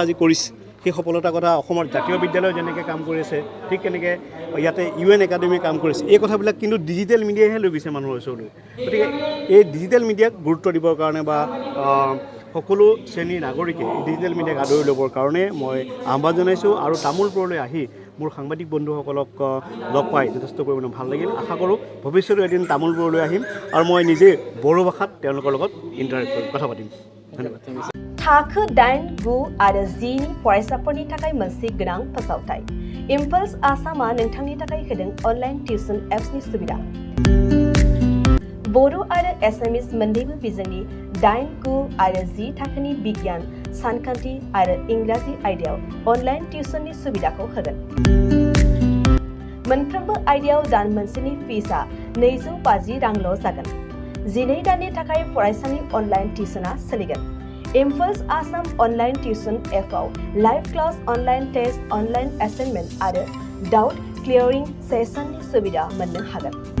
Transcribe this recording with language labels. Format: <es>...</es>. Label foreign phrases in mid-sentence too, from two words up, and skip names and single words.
<as>আজি কৰিছে সেই সফলতাৰ কথা অসমৰ জাতীয় বিদ্যালয় যেনেকৈ কাম কৰি আছে ঠিক তেনেকৈ ইয়াতে ইউ এন একাডেমিয়ে কাম কৰিছে এই কথাবিলাক কিন্তু</as> <en>digital media</en> <as>লৈ গৈছে মানুহৰ ওচৰলৈ গতিকে এই</as> <en>digital media</en> <as>গুৰুত্ব দিবৰ কাৰণে বা সকলো শ্ৰেণীৰ নাগৰিকে</as> <en>digital media</en> <as>আদৰি ল'বৰ কাৰণে মই আহ্বান জনাইছোঁ আৰু তামোলপুৰলৈ আহি মোৰ সাংবাদিক বন্ধুসকলক লগ পাই যথেষ্ট পৰিমাণে ভাল লাগিল আশা কৰোঁ ভৱিষ্যতে এদিন তামোলপুৰলৈ আহিম আৰু মই নিজে বড়ো ভাষাত তেওঁলোকৰ লগত ইণ্টাৰেক্ট কৰিম কথা পাতিম ধন্যবাদ</as> <brx>थाखो 8, 9 आरो 10 फरायसाफोरनि थाखाय मोनसे गोनां फोसावथाय इम्पल्स आसामा नोंथांनि थाखाय होदों</brx> <en>online tuition apps</en> <brx>सुबिदा बड़ो आरो एसामिस मोन्नैबो बिजोंनि 8, 9 आरो 10 थाखोनि बिगियान सानखान्थि आरो इंराजि आयदायाव</brx> <en>online tuition</en> <brx>सुबिदाखौ होगोन मोनफ्रोमबो आयदायाव दान मोनसेनि फिसआ 250 रांल' जागोन 12 दाननि थाखाय फरायसानि</brx> <en>online tuition</en> <brx>सोलिगोन इम्पल्स आसाम</brx> <en>online tuition app live class online test online assignment</en> <brx>आरो</brx> <en>doubt clearing session</en> <brx>सुबिदा मोननो हागोन</brx>